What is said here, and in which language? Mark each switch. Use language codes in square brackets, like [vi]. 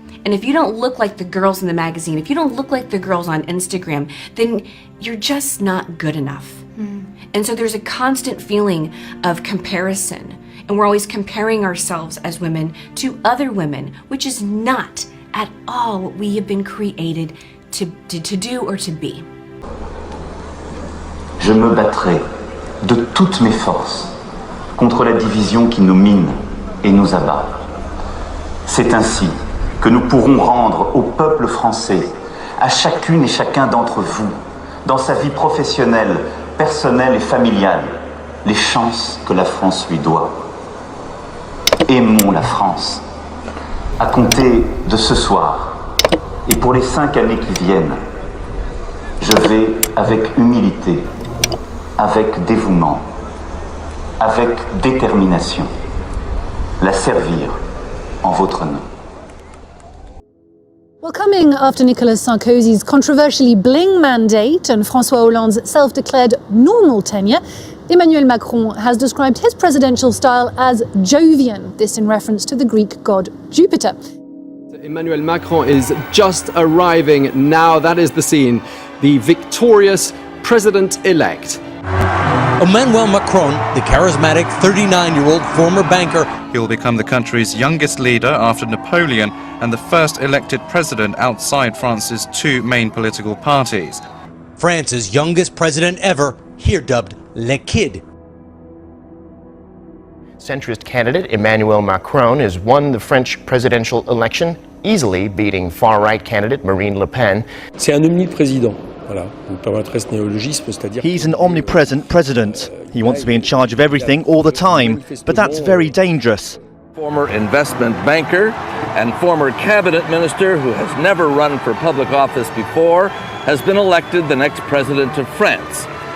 [en] And if you don't look like the girls in the magazine, if you don't look like the girls on Instagram, then you're just not good enough. And so there's a constant feeling of comparison. And we're always comparing ourselves as women to other women, which is not at all what we have been created to do or to be. [fr] Je me battrai de toutes mes forces contre la division qui nous mine et nous abat. C'est ainsi que nous pourrons rendre au peuple français, à chacune et chacun d'entre vous, dans sa vie professionnelle, personnelle et familiale, les chances que la France lui doit. Aimons la France. À compter de ce soir, et pour les 5 années qui viennent, je vais avec humilité, avec dévouement, avec détermination, la servir en votre nom. [en] Well, coming after Nicolas Sarkozy's controversially bling mandate and François Hollande's self-declared normal tenure, Emmanuel Macron has described his presidential style as Jovian, this in reference to the Greek god Jupiter. Emmanuel Macron is just arriving now. That is the scene. The victorious president-elect. Emmanuel Macron, the charismatic 39-year-old former banker. He will become the country's youngest leader after Napoleon and the first elected president outside France's 2 main political parties. France's youngest president ever, here dubbed Le Kid. Centrist candidate Emmanuel Macron has won the French presidential election, easily beating far-right candidate Marine Le Pen. [fr] C'est un omniprésident. Voilà, vous permettrez ce néologisme, c'est-à-dire. [en] He's an omnipresent president. He wants to be in charge of everything all the time, but that's very dangerous. Former investment banker and former cabinet minister who has never run for public office before has been elected the next president of France.